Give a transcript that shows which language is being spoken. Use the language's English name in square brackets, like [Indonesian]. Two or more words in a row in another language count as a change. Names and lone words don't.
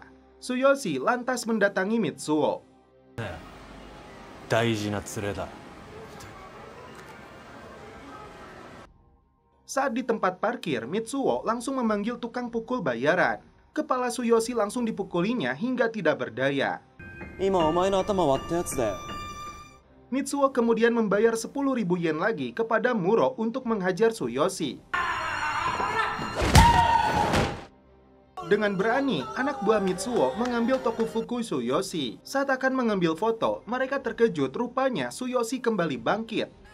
[Indonesian] Tsuyoshi lantas mendatangi Mitsuo. Saat di tempat parkir, Mitsuo langsung memanggil tukang pukul bayaran. Kepala Tsuyoshi langsung dipukulinya hingga tidak berdaya. [Japanese] 今お前の頭割ったやつだよ。 [Indonesian] Mitsuo kemudian membayar 10.000 yen lagi kepada Muro untuk menghajar Tsuyoshi. Dengan berani, anak buah Mitsuo mengambil Tokufuku Tsuyoshi. Saat akan mengambil foto, mereka terkejut rupanya Tsuyoshi kembali bangkit.